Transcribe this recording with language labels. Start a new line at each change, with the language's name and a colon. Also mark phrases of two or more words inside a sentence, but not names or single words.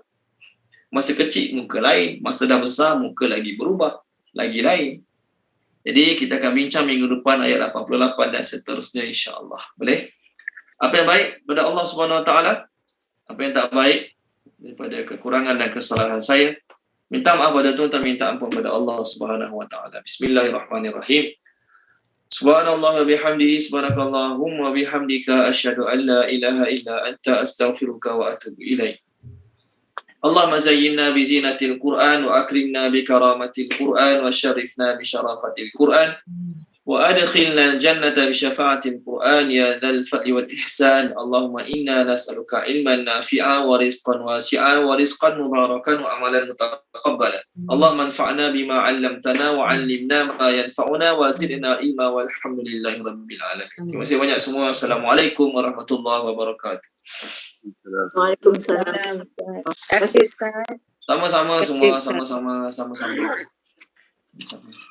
Malay: Masa kecil muka lain, masa dah besar muka lagi berubah, lagi lain. Jadi kita akan bincang minggu depan ayat 88 dan seterusnya insya-Allah. Boleh? Apa yang baik pada
Arabic: الله سبحانه وتعالى,
Malay: apa yang tak baik daripada kekurangan dan kesalahan saya, minta maaf pada Tuhan, minta ampun pada
Arabic: الله سبحانه وتعالى. بسم الله الرحمن الرحيم. سبحان الله وبحمده، سبحانك اللهم وبحمدك، أشهد أن لا إله إلا أنت، أستغفرك وأتوب إليك. اللهم زينا بزينة القرآن وأكرمنا بكرامة القرآن وشرفنا بشرافة القرآن وأدخلنا الجنة بشفاعة القرآن يا ذا الفضل والإحسان. اللهم إنا نسألك علما نافعا ورزقا واسعا ورزقا مباركا وعملا متقبلا. اللهم انفعنا بما علمتنا وعلمنا ما ينفعنا وزدنا علما والحمد لله رب العالمين.
Malay: Terima kasih banyak semua.
Arabic: السلام عليكم ورحمة الله وبركاته.
Malay: Waalaikumsalam. Terima kasih Ustaz. Sama-sama semua, sama-sama.